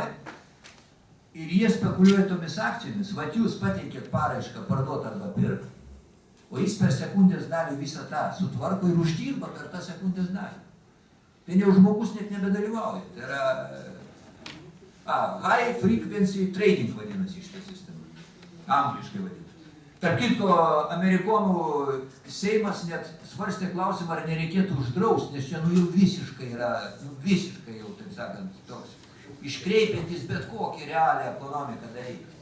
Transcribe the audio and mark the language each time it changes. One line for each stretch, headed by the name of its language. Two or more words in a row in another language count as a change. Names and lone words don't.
Lithuanian: Ir jie spekuliuoja tomis akcijomis. Vat jūs pateikėt paraišką parduot arba pirkt, o jis per sekundės dalį visą tą sutvarko ir uždirba per tą sekundės dalį. Tai jau žmogus net nebedalyvauja. Tai yra
English: high frequency trading
Lithuanian: vadinasi šitą sistemą. Angliškai vadinasi. Tarp kitko, amerikonų Seimas net svarstė klausimą, ar nereikėtų uždrausti, nes čia jau visiškai yra, visiškai jau, taip sakant, toks iškreipiantis bet kokį realią ekonomiką dalyką.